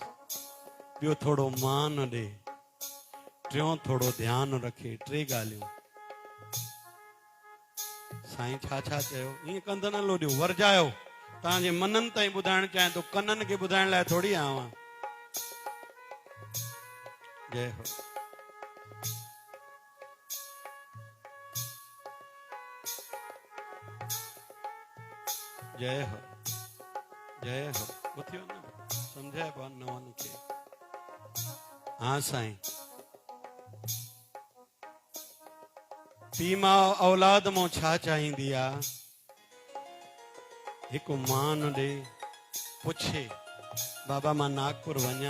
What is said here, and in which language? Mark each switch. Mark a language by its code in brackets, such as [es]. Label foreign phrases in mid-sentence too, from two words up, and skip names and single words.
[sd] ॿियो थोरो मान ॾे, टियों थोरो ध्यानु रखे। टे ॻाल्हियूं। साईं छा छा चयो? ईअं कंद न लोॾियो, वरजायो। तव्हांजे मननि ताईं ॿुधाइणु चाहियां थो, कननि खे ॿुधाइण लाइ थोरी आयो आहियां। जय हो। जय हो, जय हो। उथियो न, सम्झाए पा नवनि खे। हाँ साईं। पीउ माउ औलाद मां छा चाहींदी आहे? हिकु मान ॾे, पुछे बाबा मां नागपुर वञा।